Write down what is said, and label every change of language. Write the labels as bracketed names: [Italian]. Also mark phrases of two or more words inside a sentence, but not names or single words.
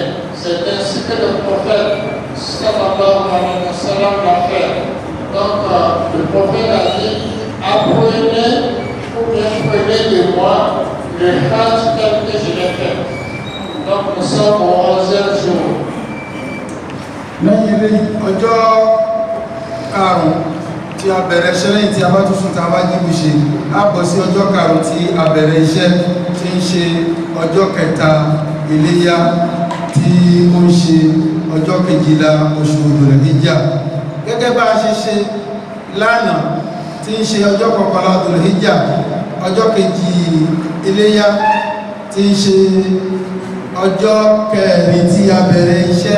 [French] C'est ainsi que le prophète [Arabic] صلى الله عليه وسلم [French] l'a fait. Donc le prophète a dit, apprenez ou bien prenez de moi le Hajj tel que je l'ai fait. Donc nous sommes au 11e jour. [Yoruba] Lẹ́yìn ilé ọjọ́ karùn-ún tí a bẹ̀rẹ̀ iṣẹ́ lẹ́yìn tí a bá tún sùn tá a bá jíbu ṣe á bọ̀ sí ọjọ́ karùn-ún tí a bẹ̀rẹ̀ iṣẹ́ tí ń ṣe ọjọ́ kẹta iléyá tí ó ń ṣe ọjọ́ kejìlá oṣù Dhul-Hijjah gẹ́gẹ́ bá a ṣe ṣe lánàá tí ń ṣe ọjọ́ kọkànlá Dhul-Hijjah ọjọ́ kejì iléyá tí ń ṣe ọjọ́ kẹrin tí a bẹ̀rẹ̀ iṣẹ́